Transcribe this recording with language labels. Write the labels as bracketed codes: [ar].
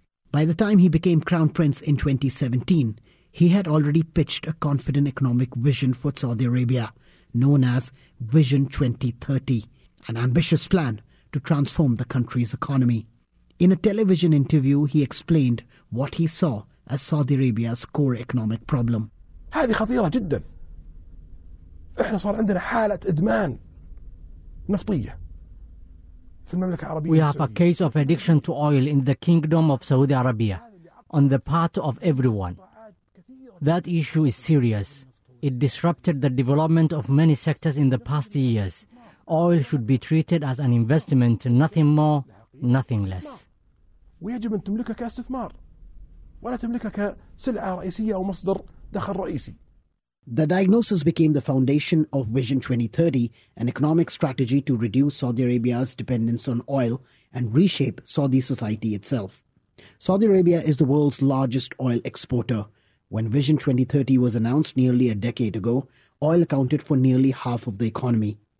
[en] By the time he became Crown Prince in 2017, he had already pitched a confident economic vision for Saudi Arabia, known as Vision 2030, an ambitious plan to transform the country's economy. In a television interview, he explained what he saw as Saudi Arabia's core economic problem. [ar] هذه خطيرة جدا. إحنا صار عندنا حالة إدمان نفطية في المملكة العربية. [en] We have a case of addiction to oil in the Kingdom of Saudi Arabia, on the part of everyone. That issue is serious. It disrupted the development of many sectors in the past years. Oil should be treated as an investment, nothing more, nothing less. [ar] ويجب أن تملكها كاستثمار ولا تملكها كسلعة رئيسية أو مصدر. [en] The diagnosis became the foundation of Vision 2030, an economic strategy to reduce Saudi Arabia's dependence on oil and reshape Saudi society itself. Saudi Arabia is the world's largest oil exporter. When Vision 2030 was announced nearly a decade ago, oil accounted for nearly half of the economy.